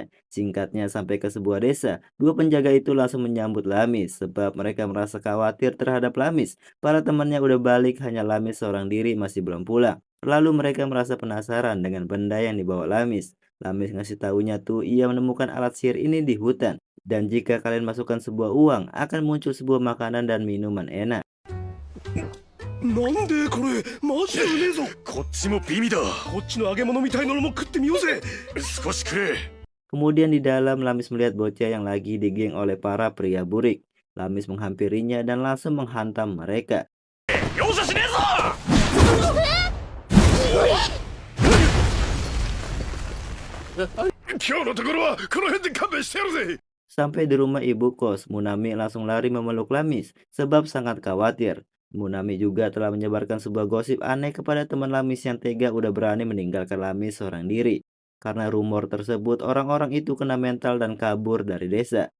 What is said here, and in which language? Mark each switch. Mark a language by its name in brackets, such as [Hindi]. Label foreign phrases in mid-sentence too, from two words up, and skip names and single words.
[Indonesian] Singkatnya sampai ke sebuah desa, dua penjaga itu langsung menyambut Lamis sebab mereka merasa khawatir terhadap Lamis. Para temannya udah balik, hanya Lamis seorang diri masih belum pulang. Lalu mereka merasa penasaran dengan benda yang dibawa Lamis. Lamis ngasih taunya tuh ia menemukan alat sihir ini di hutan. Dan jika kalian masukkan sebuah uang, akan muncul sebuah makanan dan minuman enak. [Japanese] なんでこれマジでうめえぞ。こっちも美味だ。こっちの揚げ物みたいなのも食ってみようぜ。少し食え。 [Indonesian] Kemudian di dalam Lamis melihat bocah yang lagi digeng oleh para pria burik. Lamis menghampirinya dan langsung menghantam mereka. [Japanese] 容赦しねえぞ。今日のところはこの辺で勘弁してやるぜ。 [Indonesian] Sampai di rumah ibu kos, Munami langsung lari memeluk Lamis sebab sangat khawatir. Munami juga telah menyebarkan sebuah gosip aneh kepada teman Lamis yang tega udah berani meninggalkan Lamis seorang diri. Karena rumor tersebut, orang-orang itu kena mental dan kabur dari desa.